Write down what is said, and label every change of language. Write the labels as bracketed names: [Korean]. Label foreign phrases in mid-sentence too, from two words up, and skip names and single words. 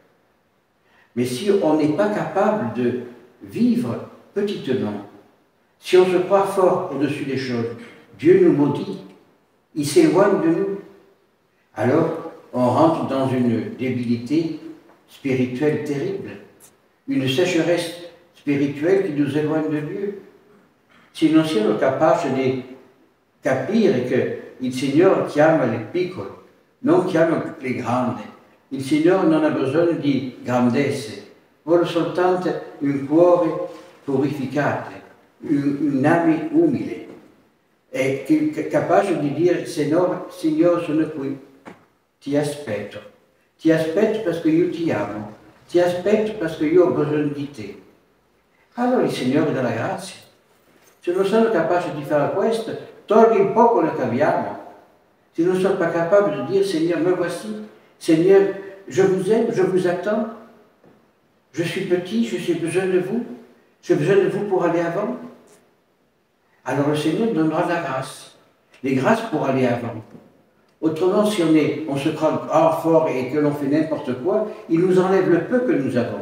[French] Mais si on n'est pas capable de vivre petitement, si on se croit fort au-dessus des choses, Dieu nous maudit, il s'éloigne de nous. Alors, on rentre dans une débilité spirituelle terrible, une sécheresse spirituelle qui nous éloigne de Dieu. [Italian] Si non siamo capaci di capire che il Signore chiama le piccole, non chiama le grandi. Il Signore non ha bisogno di grandezze, vuole soltanto un cuore purificato, un'anima umile, e capace di dire, Signore, sono qui, ti aspetto perché io ti amo, ti aspetto perché io ho bisogno di te. Allora il Signore dà la grazia. Se non sono capace di fare questo, togli il poco che abbiamo. [French] Si [Italian] non sono [French] pas capable de dire, Seigneur, me voici, Seigneur, je vous aime, je vous attends, je suis petit, j'ai besoin de vous, j'ai besoin de vous pour aller avant. Alors le Seigneur donnera la grâce, les grâces pour aller avant. Autrement, si on se croit fort et que l'on fait n'importe quoi, il nous enlève le peu que nous avons.